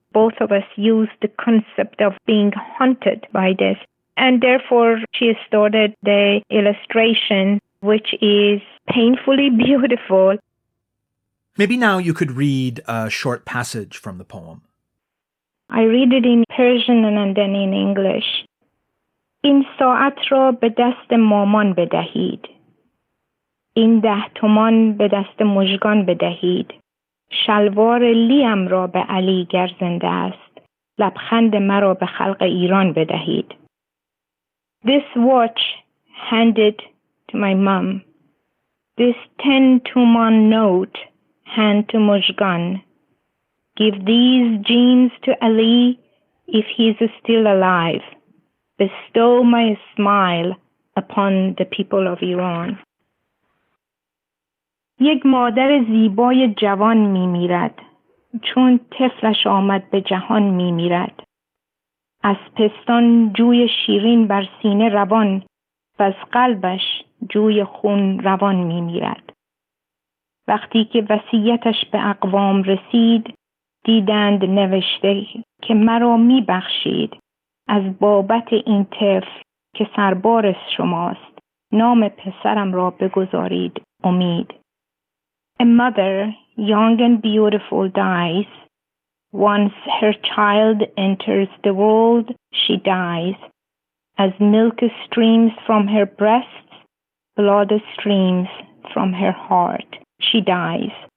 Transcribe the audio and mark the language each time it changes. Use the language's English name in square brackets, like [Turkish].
[English] Both of us used the concept of being haunted by this. And therefore, she started the illustration, which is painfully beautiful. Maybe now you could read a short passage from the poem. I read it in Persian and then in English. [Persian] این ساعت را به دست مامان بدهید. این 10 تومان به دست مژگان بدهید. شلوار لیم را به علی گر زنده است. لبخند مرا به خلق ایران بدهید. [English] This watch handed to my mom. This 10 تومان note hand to Mujgan. Give these jeans to Ali if he is still alive. Bestow my smile upon the people of Iran. [Persian] یک مادر زیبای جوان میمیرد چون طفلش آمد به جهان میمیرد. از پستان جوی شیرین بر سینه روان و از قلبش جوی خون روان میمیرد. وقتی که وصیتش به اقوام رسید دیدند نوشته که مرا میبخشید از بابت این طفل که سربار شماست نام پسرم را بگذارید امید. [English] A mother, young and beautiful, dies. Once her child enters the world, she dies. As milk streams from her breasts, blood streams from her heart. She dies.